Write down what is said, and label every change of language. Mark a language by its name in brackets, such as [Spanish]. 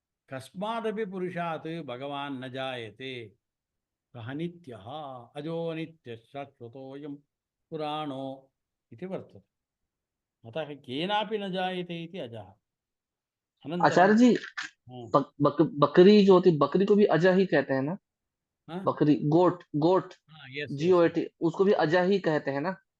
[Sanskrit] कस्मादपि पुरुषात् भगवान् न जायते, सः नित्यः अजो नित्यः शाश्वतोऽयं पुराणो इति वर्तते। अतः केनापि न जायते इति अजः। अनन्तरं [Hindi] आचार्य जी, हाँ, बकरी जो होती, बकरी को भी अजह ही कहते हैं ना? हाँ, बकरी, गोट, गोट, हाँ, यस यस, GOAT, उसको भी अजह ही कहते हैं ना?